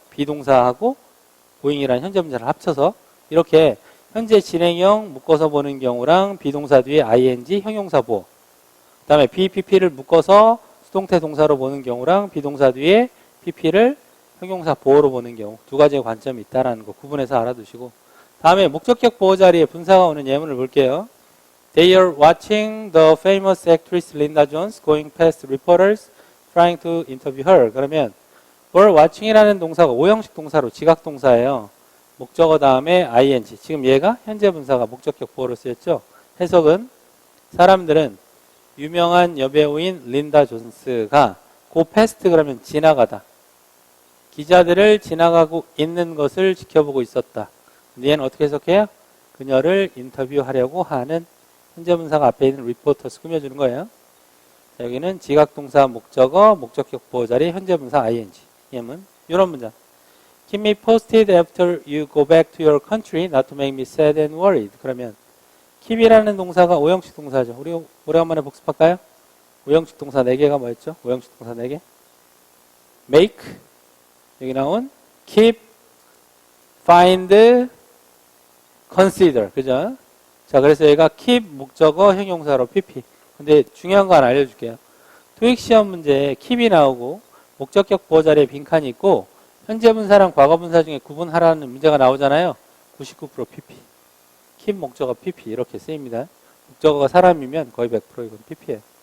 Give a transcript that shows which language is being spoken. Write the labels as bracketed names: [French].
[Korean] 비동사하고 going이라는 현재 문자를 합쳐서 이렇게 현재 진행형 묶어서 보는 경우랑 비동사 뒤에 ing 형용사 보어. 그 다음에 BPP를 묶어서 수동태 동사로 보는 경우랑 비동사 뒤에 PP를 형용사 보어로 보는 경우 두 가지의 관점이 있다는 거 구분해서 알아두시고 다음에 목적격 보어 자리에 분사가 오는 예문을 볼게요. [English] They are watching the famous actress Linda Jones going past reporters trying to interview her. [Korean] 그러면 were watching이라는 동사가 오형식 동사로 지각 동사예요. 목적어 다음에 ing. 지금 얘가 현재 분사가 목적격 보어로 쓰였죠. 해석은 사람들은 유명한 여배우인 린다 존스가 go past 그러면 지나가다. 기자들을 지나가고 있는 것을 지켜보고 있었다. 근데 얘는 어떻게 해석해요? 그녀를 인터뷰하려고 하는 현재 분사가 앞에 있는 reporters 꾸며주는 거예요. 자, 여기는 지각동사 목적어, 목적격 보호 자리, 현재 분사 ing. 예문 이런 문장. [English] Keep me posted after you go back to your country, not to make me sad and worried. [Korean] 그러면 keep이라는 동사가 오형식 동사죠. 우리 오래간만에 복습할까요? 오형식 동사 4개가 뭐였죠? 오형식 동사 4개. [English] make, [Korean] 여기 나온 [English] keep, find, consider. [Korean] 그죠? 자, 그래서 얘가 keep 목적어 형용사로 PP. 근데 중요한 거 하나 알려줄게요. 토익 시험 문제에 keep이 나오고 목적격 보호 자리에 빈칸이 있고 현재 분사랑 과거 분사 중에 구분하라는 문제가 나오잖아요. [English] 99% PP. [Korean] keep 목적어 PP 이렇게 쓰입니다. 목적어가 사람이면 거의 100% 이건 PP예요.